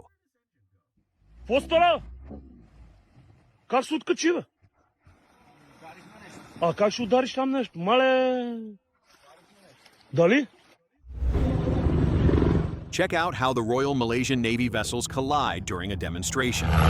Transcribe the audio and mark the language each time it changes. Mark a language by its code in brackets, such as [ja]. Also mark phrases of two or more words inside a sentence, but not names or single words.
[bg] Постара! Как се откачи, бе? А как ще удариш там нещо? Мале... Дали? [en] Check out how the Royal Malaysian Navy vessels collide during a demonstration.